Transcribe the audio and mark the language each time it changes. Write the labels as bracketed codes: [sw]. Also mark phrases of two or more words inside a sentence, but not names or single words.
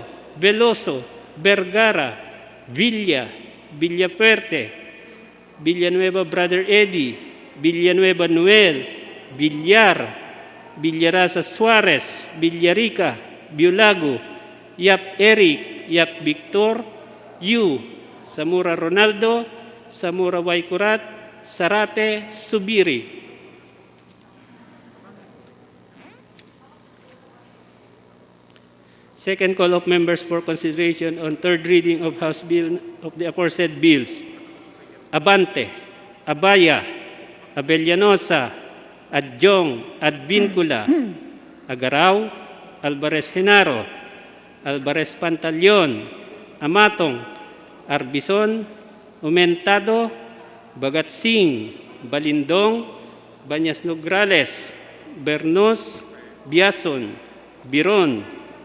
[en] Veloso, Vergara, Villa, Villafuerte, Villanueva Brother Eddie, Villanueva Noel, Villar, Villarasa Suarez, Villarica, Biolago, Yap Eric, Yap Victor, Yu, Samura Ronaldo, Samura Waikurat, Sarate, Subiri. Second call of members for consideration on third reading of House Bill of the aforesaid bills. Abante, Abaya, Abellanosa, Adjong, Advincula, Agaraw, Alvarez Genaro, Alvarez Pantaleon, Amatong, Arbison, Umentado, Bagatsing, Balindong, Banyas Nograles, Bernos, Biason, Biron,